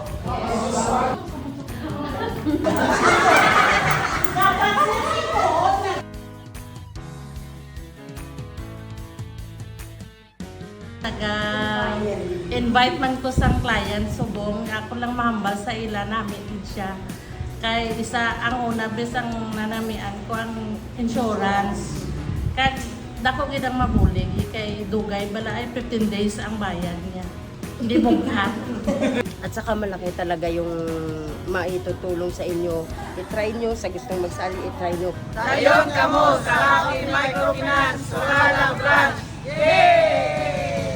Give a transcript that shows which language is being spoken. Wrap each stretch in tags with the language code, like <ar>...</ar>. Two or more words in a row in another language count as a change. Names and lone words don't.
<hil>Invite man ko sang client subong ako lang mahambal sa ila namin siya kay isa ang una bisang nanamian ko ang insurance kag dako gid ang mabulig kay dugay bala ay 15 days ang bayad niya hindi mughat.</hil> <tl>At saka malaki talaga yung maitutulong sa inyo. I-try nyo, sa gustong magsali, i-try nyo.</tl> <hil>Dayon kamo sa aking microfinance Soralang Branch. Yay!</hil>